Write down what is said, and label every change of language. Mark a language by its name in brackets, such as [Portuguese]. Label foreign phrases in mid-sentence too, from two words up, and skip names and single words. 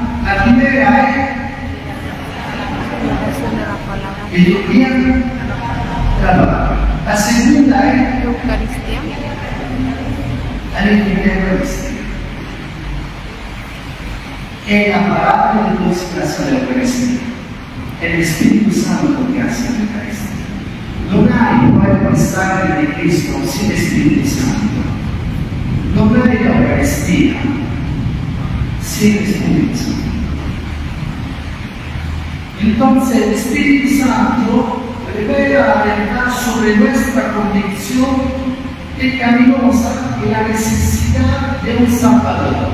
[Spanish] La primera es el día de la palabra. La segunda es Eucaristía. la Eucaristía. Es la palabra de Dios que hace la Eucaristía. El Espíritu Santo que hace la Eucaristía. Non hai cuerpo e sangre di Cristo sin Espíritu Santo. Non hai la Eucaristía sin Espíritu Santo. Entonces el Espíritu Santo revela la verdad sobre nuestra convicción pecaminosa y la necesidad de un Salvador.